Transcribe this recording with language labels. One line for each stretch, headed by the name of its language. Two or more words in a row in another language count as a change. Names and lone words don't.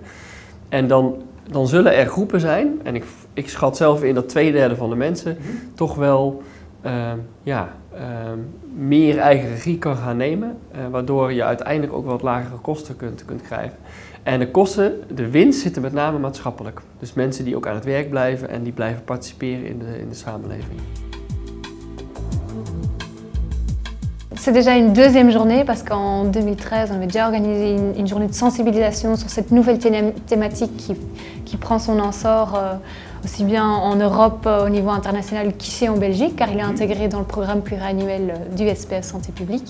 Dutch: En dan zullen er groepen zijn, en ik schat zelf in dat 2/3 van de mensen toch wel meer eigen regie kan gaan nemen. Waardoor je uiteindelijk ook wat lagere kosten kunt krijgen. En de kosten, de winst zitten met name maatschappelijk. Dus mensen die ook aan het werk blijven en die blijven participeren in de samenleving.
French: C'est déjà une deuxième journée parce qu'en 2013, on avait déjà organisé une journée de sensibilisation sur cette nouvelle thématique qui prend son essor aussi bien en Europe au niveau international qu'ici en Belgique, car il est intégré dans le programme pluriannuel du SPS Santé publique.